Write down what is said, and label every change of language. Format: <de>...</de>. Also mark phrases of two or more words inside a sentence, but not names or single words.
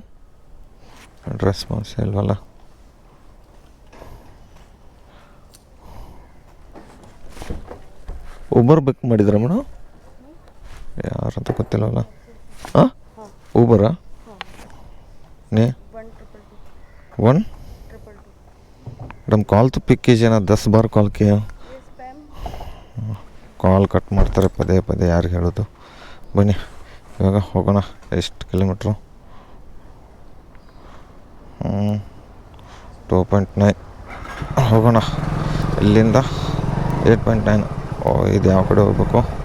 <kn>ರೆಸ್ಪಾನ್ಸ್ ಇಲ್ವಲ್ಲ. ಊಬರ್ ಬುಕ್ ಮಾಡಿದ್ರ ಮೇಡಮ್? ಯಾರಂತ ಗೊತ್ತಿಲ್ಲವಲ್ಲ. ಹಾಂ ಊಬರಾ?</kn> <hi>ನೇ 1 मैडम कॉल तो पिक कीजिए ना, 10 बार कॉल किया.</hi> <kn>ಕಾಲ್ ಕಟ್ ಮಾಡ್ತಾರೆ ಪದೇ ಪದೇ. ಯಾರಿಗೆ ಹೇಳೋದು? ಬನ್ನಿ ಇವಾಗ ಹೋಗೋಣ. ಎಷ್ಟು ಕಿಲೋಮೀಟ್ರು? 2.9 ಹೋಗೋಣ. ಇಲ್ಲಿಂದ 8.9. ಇದು ಯಾವ ಕಡೆ ಹೋಗ್ಬೇಕು?</kn>